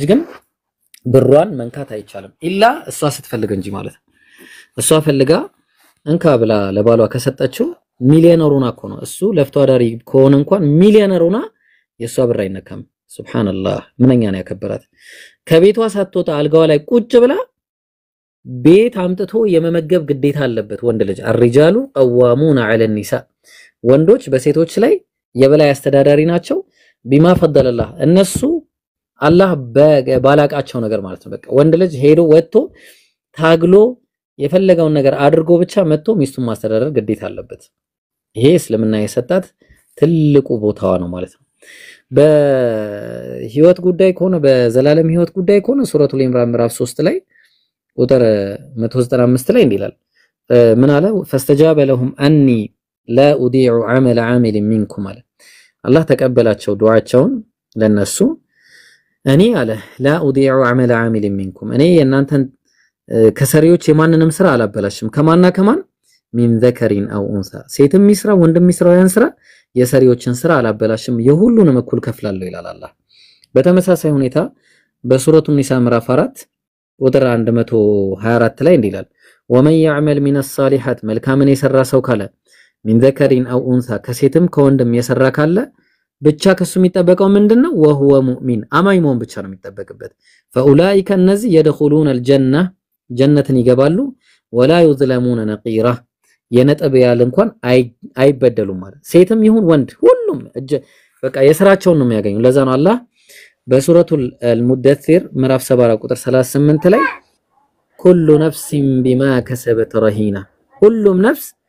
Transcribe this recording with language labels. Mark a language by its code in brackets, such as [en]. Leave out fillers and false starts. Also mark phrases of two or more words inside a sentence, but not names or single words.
[am] ግን ብሯን መንካት አይቻልም ኢላ እሷ ስትፈልግ እንጂ ማለት እሷ ፈልጋ እንካ ብላ ለባሏ ከሰጠችው ሚሊዮነሩና እኮ ነው እሱ ለፍቶ አዳሪ ከሆነ እንኳን ሚሊዮነሩና የሷ ብር አይነካም ሱብሃንአላህ ምንኛ ነው ያከበራት ከቤቷ ሳትወጣ አልጋዋ ላይ ቁጭ ብላ ቤት አምጥቶ የመመገብ ግዴታ አለበት ወንድ ልጅ [ar] الرجال قوامون على النساء [am] ወንዶች በሴቶች ላይ የበላይ አስተዳዳሪ ናቸው [ar] بما فضل الله [am] እነሱ አላህ ባላቃቸው ነገር ማለት ነው በቃ ወንድ ልጅ ሄዶ ወጥቶ ታግሎ የፈለገውን ነገር አድርጎ ብቻ መጥቶ ሚስቱን ማስተዳደር ግዴታ አለበት ይሄ እስልምና የሰጣት ትልቁ ቦታዋ ነው ማለት ነው በህይወት ጉዳይ ከሆነ በዘላለም ህይወት ጉዳይ ከሆነ ሱረቱል ኢምራን ምዕራፍ 3 ላይ ቁጥር 195 ላይ እንዲላል ምን አለ [ar] فاستجاب لهم اني لا اضيع عمل عامل منكم [am] አለ አላህ ተቀበላቸው ዱዓቸውን ለነሱ እኔ አለ [ar] لا اضيع عمل عامل منكم [am] እኔ የናንተን ከሰሪዎች የማንንም ስራ አላበላሽም ከማንና ከማን [ar] من ذكر او انثى [am] ሴትም ይስራ ወንድም ይስራ ያን ስራ የሰሪዎችን ስራ አላበላሽም የሁሉንም እኩል ከፍላለሁ ይላል አላህ በተመሳሳይ ሁኔታ በሱረቱ ኒሳ ምዕራፍ 4 ቁጥር 124 ላይ እንዲላል [ar] ومن يعمل من الصالحات [am] መልካምን የሰራ ሰው ካለ [ar] من ذكر او انثى [am] ከሴትም ከወንድም የሰራ ካለ ብቻ ከሱ የሚጠበቀው ምንድነው وهو مؤمن አማኝ መሆን ብቻ ነው የሚጠበቅበት فاولئك እነዚህ [ar] يدخلون الجنه [am] ጀነትን ይገባሉ [ar] ولا يظلمون نقيرا [am] የነጥብ ያለ እንኳን አይበደሉም ማለት ሴትም ይሁን ወንድ ሁሉም በቃ የሥራቸውን ነው የሚያገኙ ለዛ ነው አላህ በሱረቱል ሙደثር ምዕራፍ 7 ቁጥር 38 ላይ [ar] كل نفس بما كسبت رهينة [am] ሁሉም ነፍስ